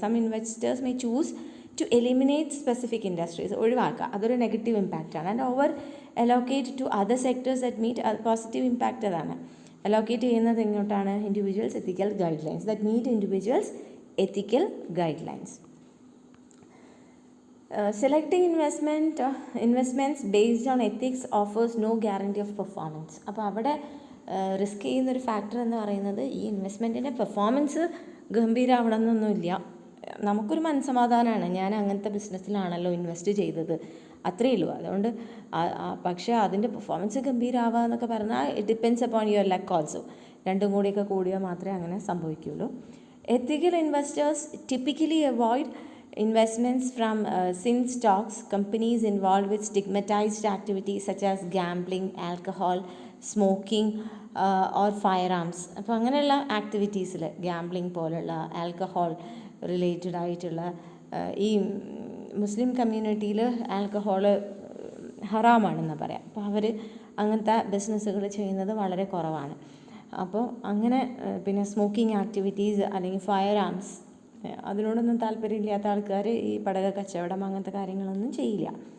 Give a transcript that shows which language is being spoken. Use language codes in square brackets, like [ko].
[en] some investors may choose to eliminate specific industries, [ml] ഒഴിവാക്കുക, അതൊരു negative ഇമ്പാക്റ്റാണ്. [en] and over allocate to other sectors that meet, [ml] positive impact അതാണ്. Allocate ചെയ്യുന്നത് എങ്ങോട്ടാണ്? Individuals ethical guide lines [en] That meet individuals ethical guidelines. Selecting investments based on ethics offers no guarantee of performance. [ml] അപ്പോൾ അവിടെ risk ചെയ്യുന്നൊരു factor എന്ന് പറയുന്നത് ഈ ഇൻവെസ്റ്റ്മെൻറ്റിൻ്റെ performance ഗംഭീരമാവണം എന്നൊന്നുമില്ല. നമുക്കൊരു മനസ്സമാധാനമാണ്, ഞാൻ അങ്ങനത്തെ ബിസിനസ്സിലാണല്ലോ ഇൻവെസ്റ്റ് ചെയ്തത്, അത്രയേ ഉള്ളൂ. അതുകൊണ്ട് പക്ഷേ അതിൻ്റെ പെർഫോമൻസ് ഗംഭീരമാവുക എന്നൊക്കെ പറഞ്ഞാൽ [en] It depends upon your luck also. [ml] രണ്ടും കൂടിയൊക്കെ കൂടിയാൽ മാത്രമേ അങ്ങനെ സംഭവിക്കുകയുള്ളൂ. [en] Ethical investors typically avoid investments from sin stocks, companies involved with stigmatized activities such as gambling, alcohol, smoking or firearms. [ml] അപ്പോൾ അങ്ങനെയുള്ള ആക്ടിവിറ്റീസിൽ ഗാംബ്ലിംഗ് പോലുള്ള ആൽക്കഹോൾ റിലേറ്റഡ് ആയിട്ടുള്ള ഈ മുസ്ലിം കമ്മ്യൂണിറ്റിയിൽ ആൽക്കഹോൾ ഹറാമാണെന്ന് പറയാം. അപ്പോൾ അവർ അങ്ങനത്തെ ബിസിനസ്സുകൾ ചെയ്യുന്നത് വളരെ കുറവാണ്. അപ്പോൾ അങ്ങനെ പിന്നെ സ്മോക്കിംഗ് ആക്ടിവിറ്റീസ് അല്ലെങ്കിൽ ഫയർ ആംസ് അതിനോടൊന്നും താല്പര്യമില്ലാത്ത ആൾക്കാർ ഈ പടക കച്ചവടം അങ്ങനത്തെ കാര്യങ്ങളൊന്നും ചെയ്യില്ല.